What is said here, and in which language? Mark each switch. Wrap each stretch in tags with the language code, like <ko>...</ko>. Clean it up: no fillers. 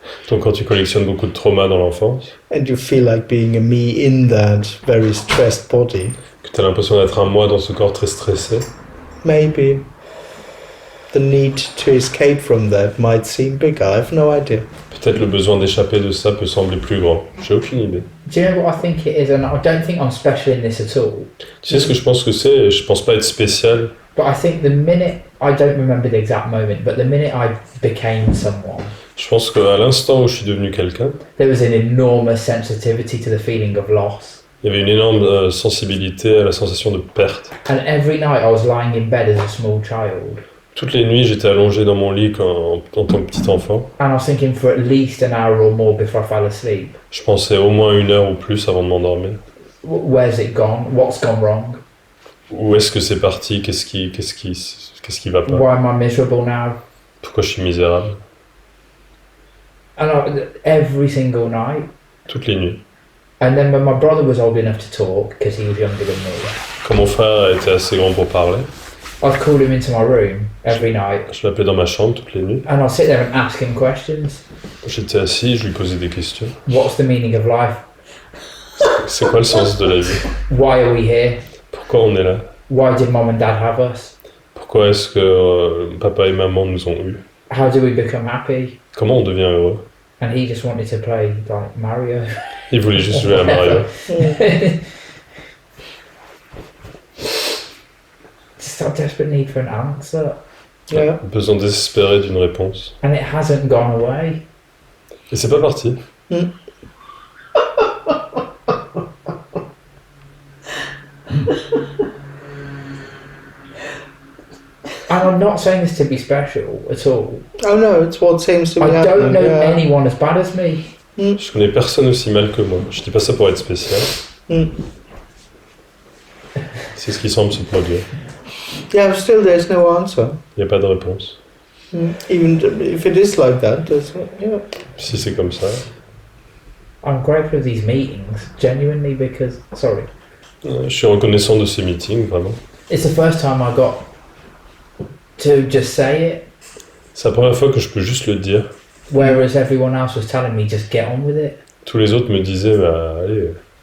<fr>Donc quand tu collectionnes beaucoup de traumas dans l'enfance,</fr> <en>and you feel like being a me in that very stressed body,</en> <fr>que tu as l'impression d'être un moi dans ce corps très stressé,</fr> <en>maybe the need to escape from that might seem bigger. I have no idea.</en> <fr>peut-être le besoin d'échapper de ça peut sembler plus grand. J'ai aucune idée.</fr> <en>Do you know what I think it is? And I don't think I'm special in this at all.</en> <fr>Tu sais ce que je pense que c'est? Je pense pas être spécial.</fr> <en>But I think the minute, I don't remember the exact moment, but the minute I became someone,</en> <fr>Je pense qu'à l'instant où je suis devenu quelqu'un,</fr> <en>there was an enormous sensitivity to the feeling of loss.</en> <fr>il y avait une énorme sensibilité à la sensation de perte.</fr> <en>And every night I was lying in bed as a small child,</en> <fr>Toutes les nuits, j'étais allongé dans mon lit en tant que petit enfant.</fr> <en>and I was thinking for at least an hour or more before I fell asleep.</en> <fr>Je pensais au moins 1 heure ou plus avant de m'endormir.</fr> <en>Where's it gone? What's gone wrong?</en> <fr>Où est-ce que c'est parti? Qu'est-ce qui va pas?</fr> <en>Why am I miserable now?</en> <fr>Pourquoi je suis misérable?</fr> <en>And every single night.</en> <fr>Toutes les nuits.</fr> <en>And then when my brother was old enough to talk, because he was younger than me,</en> <fr>Quand mon frère était assez grand pour parler,</fr> <en>I'd call him into my room every night,</en> <fr>je l'appelais dans ma chambre toutes les nuits.</fr> <en>and I'd sit there and ask him questions.</en> <fr>J'étais assis, je lui posais des questions.</fr> <en>What's the meaning of life?</en> <fr>C'est quoi le sens de la vie?</fr> <en>Why are we here?</en> <fr>Pourquoi on est là?</fr> <en>Why did mom and dad have us?</en> <fr>Pourquoi est-ce que papa et maman nous ont eus?</fr> <en>How do we become happy?</en> <fr>Comment on devient heureux?</fr> <en>And he just wanted to play like Mario.</en> <fr>Il voulait juste jouer à Mario.</fr> <en>Just a desperate need for an answer, Yeah.</en> <fr>Besoin désespéré d'une réponse.</fr> <en>and it hasn't gone away.</en> <fr>Et c'est pas parti.</fr> <en>And I'm not saying this to be special at all. Oh no, it's what seems to be I don't happening. know Yeah. anyone as bad as me.</en> <fr>Je connais personne aussi mal que moi. Je dis pas ça pour être spécial. C'est ce qui semble se produire.</fr> <en>Yeah, but still there's no answer.</en> <fr>Il n'y a pas de réponse.</fr> <en>Even if it is like that, yeah.</en> <fr>Si c'est comme ça,</fr> <en>I'm grateful for these meetings, genuinely, because, sorry,</en> <fr>je suis reconnaissant de ces meetings, vraiment.</fr> <en>it's the first time I got to just say it,</en> <fr>C'est la première fois que je peux juste le dire.</fr> <en>whereas everyone else was telling me just get on with it,</en> <fr>Tous les autres me disaient, bah, allez,</fr>